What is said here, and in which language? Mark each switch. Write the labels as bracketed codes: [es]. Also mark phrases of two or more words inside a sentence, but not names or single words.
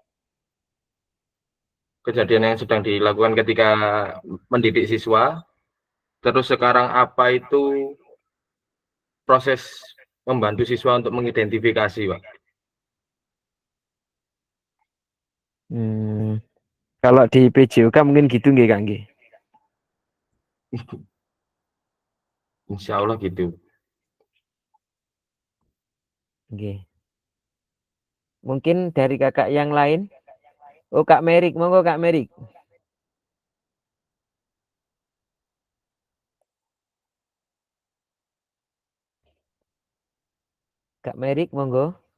[id] Kejadian yang sedang dilakukan ketika mendidik siswa. Terus sekarang apa itu proses membantu siswa untuk mengidentifikasi, Pak. Kalau di PJOK mungkin gitu nggih, Kak nggih. [ar] إن شاء الله [id] gitu. Nggih. Mungkin dari kakak yang lain. Oh, Kak Merik, monggo Kak Merik. Kak Merik, monggo.